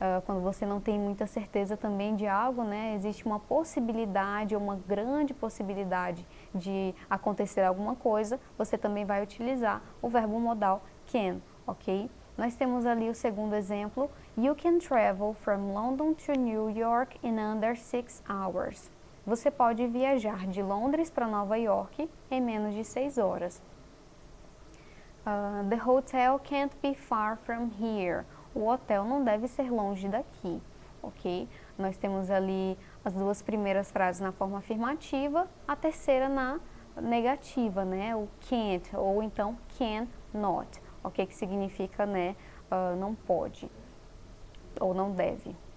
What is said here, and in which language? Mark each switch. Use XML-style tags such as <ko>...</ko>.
<pt>Quando você não tem muita certeza também de algo, né, existe uma possibilidade ou uma grande possibilidade de acontecer alguma coisa, você também vai utilizar o verbo modal can, ok? Nós temos ali o segundo exemplo,</pt> <en>you can travel from London to New York in under 6 hours.</en> <pt>Você pode viajar de Londres para Nova York em menos de 6 horas.</pt> <en>The hotel can't be far from here.</en> <pt>O hotel não deve ser longe daqui, ok? Nós temos ali as duas primeiras frases na forma afirmativa, a terceira na negativa, né? O can't ou então cannot, ok? Que significa, né, não pode ou não deve.</pt>